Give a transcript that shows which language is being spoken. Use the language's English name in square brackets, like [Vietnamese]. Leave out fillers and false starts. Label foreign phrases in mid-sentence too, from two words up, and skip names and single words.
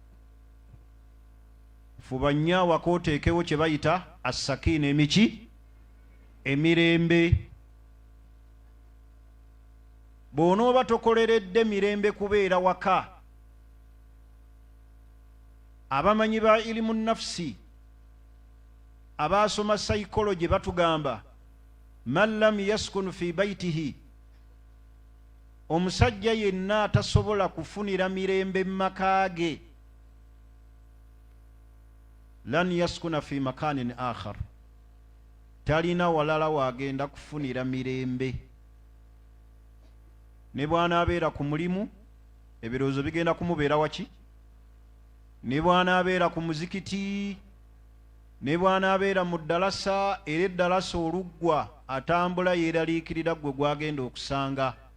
[Ganda] Fuba nnyo awaka oteekewo kye bayita assakiina, emiki, emirembe. Bw'onooba tokoleredde mirembe kubeera waka, abamanyi ba ilimu nafsi abaasoma psychology batugamba [Arabic] من لم يسكن في بيته, [Ganda] omusajja yenna atasobola kufunira mirembe mumaka ge, [Arabic] لن يسكن في مكان آخر, [Ganda] talina walala wagenda kufunira mirembe. Ne bw'anaabeera ku mulimu ebirowoozo bigenda kumubeera waki, ne bw'anaabeera ku muzikiti, ne bw'anaabeera mu ddalasa, era eddalasa oluggwa atambula yeeraliikirira gwe gwagenda okusanga.